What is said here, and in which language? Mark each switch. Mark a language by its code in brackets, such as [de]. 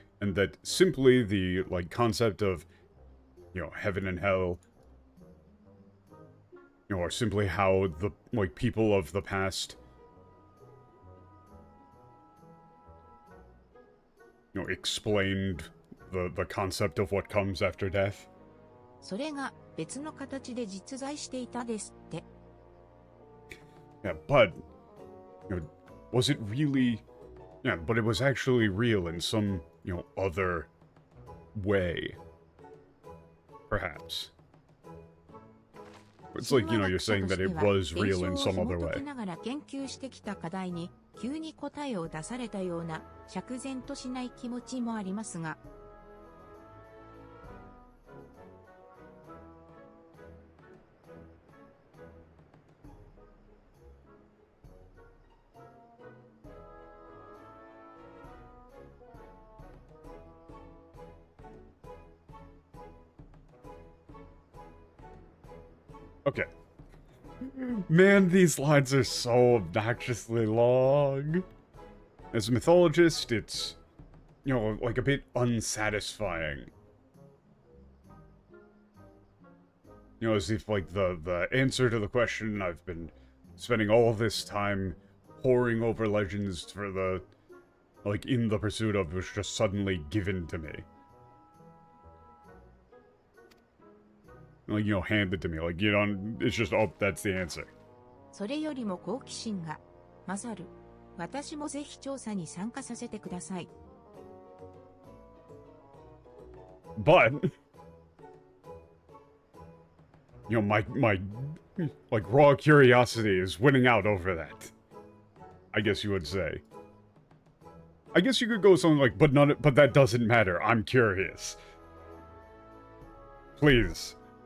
[en] and that simply the, like, concept of, you know, heaven and hell, you know, or simply how the, like, people of the past, you know, explained the concept of what comes after death. [ja] それが別の形で実在していたですって。 [en] Yeah, but, you know, was it really... Yeah, but it was actually real in some, you know, other way. Perhaps. It's like, you know, you're saying that it was real in some other way. [ja] ながら研究してきた課題に急に答えを出されたような釈然としない気持ちもありますが。 [en] Okay. Man, these lines are so obnoxiously long. As a mythologist, it's, you know, like a bit unsatisfying. You know, as if, like, the answer to the question I've been spending all this time poring over legends for the, like, in the pursuit of was just suddenly given to me. Like, you know, handed to me. Like, you know, it's just, oh, that's the answer. [ja] それよりも好奇心が勝る。私もぜひ調査に参加させてください。 [en] But, you know, my, like, raw curiosity is winning out over that. I guess you would say. I guess you could go something like, but that doesn't matter. I'm curious. Please.